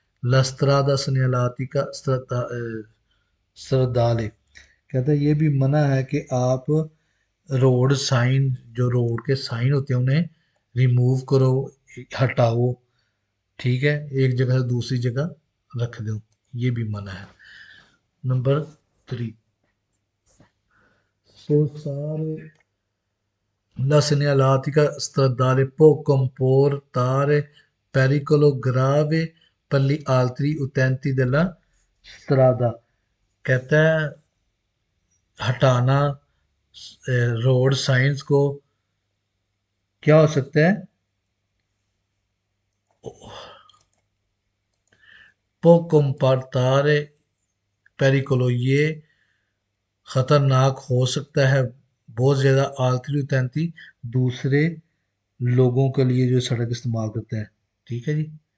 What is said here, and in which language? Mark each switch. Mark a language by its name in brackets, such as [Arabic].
[Hindi] लस्त्रादा सन्यालाती का सरदाले, कहता है ये भी मना है कि आप रोड साइन, जो रोड के साइन होते हैं उन्हें रिमूव करो, हटाओ। ठीक है, एक जगह से दूसरी जगह रख दो, ये भी मना है। [Italian] नंबर 3, सोसार la segnaletica stradale può comportare pericolo grave per gli altri utenti della strada। [Hindi] कहता है हटाना रोड साइंस को क्या हो सकता है? [Italian] può comportare pericolo, [Hindi] ये खतरनाक हो सकता है बहुत ज्यादा, आलतरी utenti दूसरे लोगों के लिए जो सड़क इस्तेमाल करते हैं। ठीक है जी।